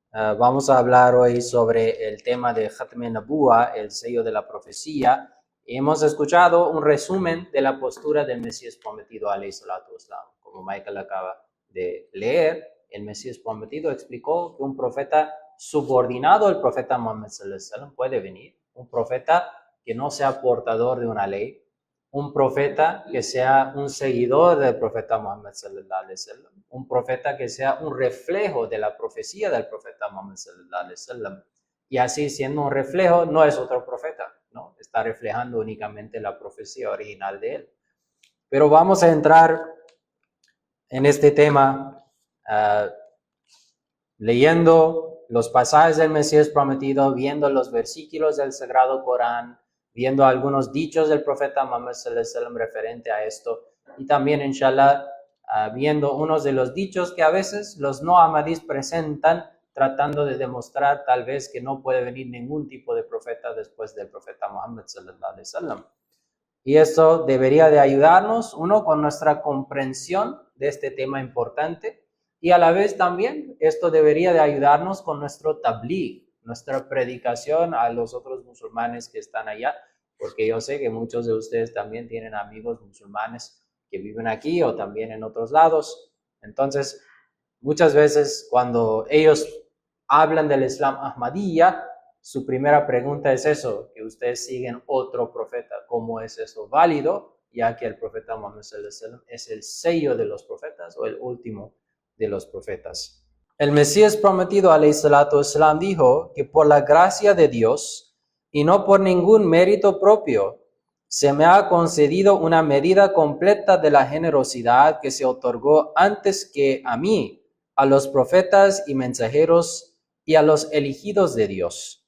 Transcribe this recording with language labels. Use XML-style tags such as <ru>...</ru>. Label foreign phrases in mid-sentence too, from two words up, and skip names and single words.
<es>Vamos a hablar hoy sobre el tema de</es> <ar>ختم نبوة,</ar> <es>el sello de la profecía. Hemos escuchado un resumen de la postura del Mesías prometido,</es> <ar>عليه الصلاة والسلام.</ar> <es>Como Michael acaba de leer, el Mesías prometido explicó que un profeta subordinado al profeta Muhammad</es> <ar>صلى الله عليه وسلم</ar> <es>puede venir, un profeta que no sea portador de una ley, un profeta que sea un seguidor del profeta Muhammad</es> <ar>صلى الله عليه وسلم,</ar> <es>un profeta que sea un reflejo de la profecía del profeta Muhammad</es> <ar>صلى الله عليه وسلم.</ar> <es>Y así, siendo un reflejo, no es otro profeta, ¿no? Está reflejando únicamente la profecía original de él. Pero vamos a entrar en este tema leyendo los pasajes del Mesías prometido, viendo los versículos del Sagrado Corán, viendo algunos dichos del profeta Muhammad</es> <ar>صلى الله عليه وسلم</ar> <es>referente a esto, y también,</es> <ar>إن شاء الله,</ar> <es>viendo unos de los dichos que a veces los no ahmadís presentan, tratando de demostrar tal vez que no puede venir ningún tipo de profeta después del profeta Muhammad</es> <ar>صلى الله عليه وسلم.</ar> <es>Y esto debería de ayudarnos, uno, con nuestra comprensión de este tema importante, y a la vez también esto debería de ayudarnos con nuestro tabligh, nuestra predicación a los otros musulmanes que están allá, porque yo sé que muchos de ustedes también tienen amigos musulmanes que viven aquí o también en otros lados. Entonces, muchas veces cuando ellos hablan del Islam Ahmadiyya, su primera pregunta es eso, que ustedes siguen otro profeta. ¿Cómo es eso válido? Ya que el profeta Muhammad</es> <ar>صلى الله عليه وسلم</ar> <es>es el sello de los profetas o el último de los profetas. El Mesías prometido,</es> <ar>عليه الصلاة والسلام,</ar> <es>dijo que por la gracia de Dios y no por ningún mérito propio, se me ha concedido una medida completa de la generosidad que se otorgó antes que a mí, a los profetas y mensajeros y a los elegidos de Dios.</es>